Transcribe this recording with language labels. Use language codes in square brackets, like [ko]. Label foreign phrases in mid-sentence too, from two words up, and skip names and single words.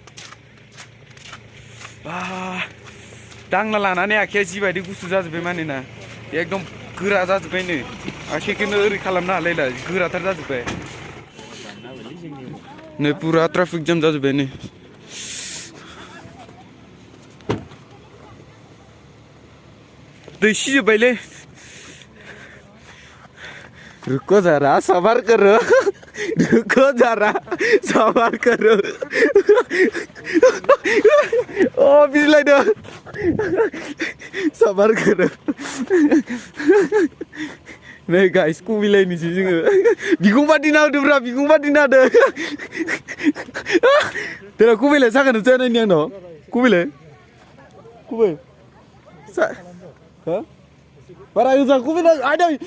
[brx] दांना लानानै आखाया जिबायदि गुसु जाजोब्बाय मानोना एकदम गोरा जाजोब्बायनो आखाइखौनो ओरै खालामनो हालायला गोराथार जाजोब्बाय नै पुरा ट्राफिक जाम जाजोब्बाय नै दै सिजोब्बायलै [hi] रुको जरा सबर करो रुको जरा सबर करो [brx] ओ बिलाइदो [hi] सबर करो [brx] नै गाइस कुबिलायनिसै जोङो बिखुं बादिना होदोब्रा बिखुं बादिना होदो देरा कुबिलाय सागानो जानायनि आंनाव कुबिलाय कुबै हो बारा मोजां कुबिलाय आदै